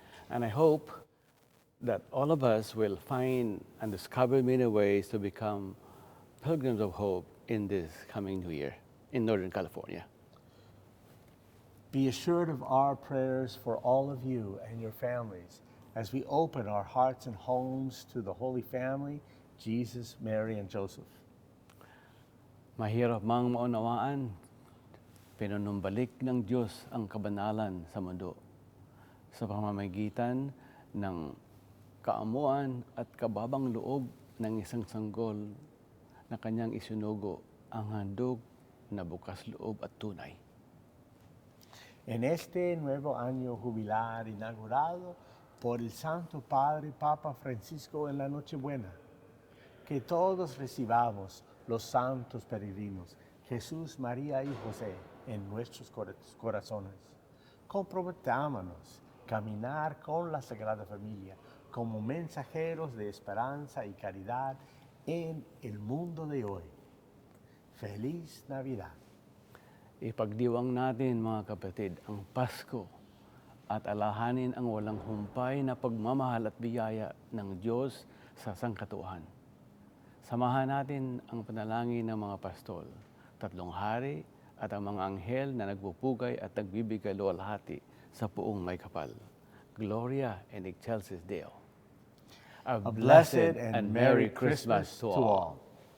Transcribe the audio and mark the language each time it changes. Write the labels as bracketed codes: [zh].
[en] And I hope that all of us will find and discover many ways to become pilgrims of hope in this coming new year in Northern California. Be assured of our prayers for all of you and your families as we open our hearts and homes to the Holy Family, Jesus, Mary, and Joseph. [tl] Mahirap mang maunawaan, pinunumbalik ng Diyos ang kabanalan sa mundo sa pamamagitan ng kaamuan at kababang loob ng isang sanggol na kanyang isinugo ang handog na bukas loob at tunay. [es] En este nuevo año jubilar inaugurado por el Santo Padre Papa Francisco en la Nochebuena, que todos recibamos los santos peregrinos, Jesús, María y José, en nuestros corazones. Comprometámonos caminar con la Sagrada Familia como mensajeros de esperanza y caridad en el mundo de hoy. Feliz Navidad. [tl] Ipagdiwang natin mga kapatid ang Pasko at alahanin ang walang humpay na pagmamahal at biyaya ng Diyos sa sangkatuhan. Samahan natin ang panalangin ng mga pastol, tatlong hari at ang mga anghel na nagpupugay at nagbibigay luwalhati sa puong may kapal. [la] Gloria in excelsis Deo. [en] A blessed and Merry Christmas to all.